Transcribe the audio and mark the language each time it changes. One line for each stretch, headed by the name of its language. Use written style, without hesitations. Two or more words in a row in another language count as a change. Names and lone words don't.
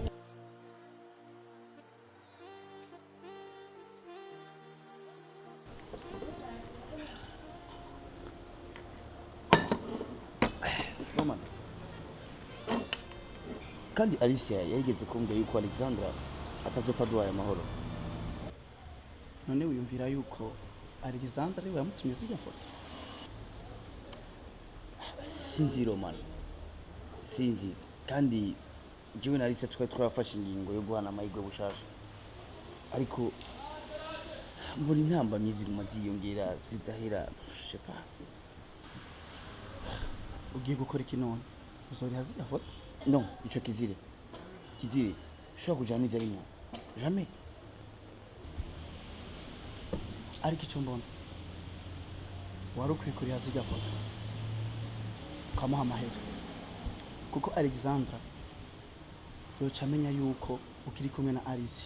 Rundi: Kandi Alicia yarigeze kumbwira yuko Alexandra atazopfa duhaye amahoro. None wiyumvira yuko Alexandra ariwe yamutumye zirya foto? Sinzi Roman, sinzi. Kandi jiwe na Alicia twari twarafashe ingingo yo guhana amahirwe bushasha, ariko mbona intambamyi ziguma ziyongera zidahera.
French: Je sais pas.
Rundi: Ugiye gukora iki none? Uzoriha zirya foto? Non, ico kizire. Kizire, shobora kujana ivyo arimwo. Jamais. Ariko icyo mbona wari ukwiye kuriha zirya foto ukamuha amahera, kuko Alexandra yoca amenya yuko ukiri kumwe na Alicia.